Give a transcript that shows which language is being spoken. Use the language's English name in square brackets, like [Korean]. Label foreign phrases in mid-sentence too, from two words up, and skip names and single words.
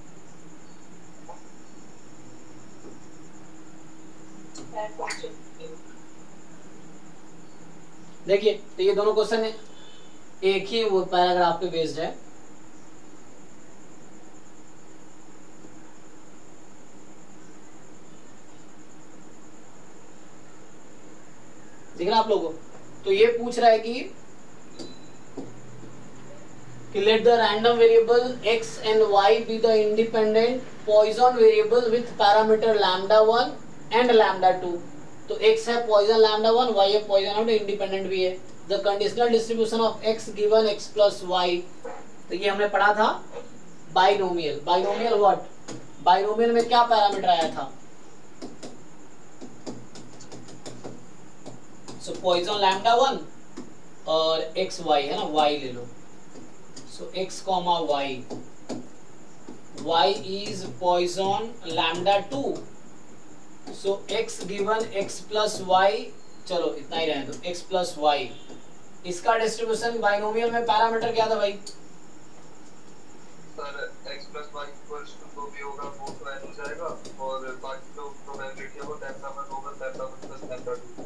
[Hindi] देखिए तो ये दोनों क्वेश्चन एक ही वो पैराग्राफ पे बेस्ड है। देख रहे आप लोगों, तो ये पूछ रहा है कि [English] let the random variable x and y be the independent Poisson variable with parameter lambda 1 and lambda 2। [Hindi] तो x है [English] Poisson lambda 1, [Hindi] y है [English] Poisson lambda, [Hindi] इंडिपेंडेंट भी है। [English] The conditional distribution of x given x plus y, [Hindi] तो ये हमने पढ़ा था बाइनोमियल। [English] binomial what, [Hindi] बाइनोमियल में क्या पैरामीटर आया था, [English] so Poisson lambda 1 [Hindi] और x y है ना, y ले लो, [English] so x comma y, y is Poisson lambda 2, so x given x plus y, [Hindi] चलो इतना ही रहने दो, [English] x plus y, [Hindi] इसका डिस्ट्रीब्यूशन बाइनोमियल में पैरामीटर क्या था भाई, सर [English] x plus y equals to 2 [Hindi] जो होगा वो तो n हो जाएगा और बाकी जो प्रोबेबिलिटी है वो डेल्टा 1 होगा, [English] delta 1 plus delta 2.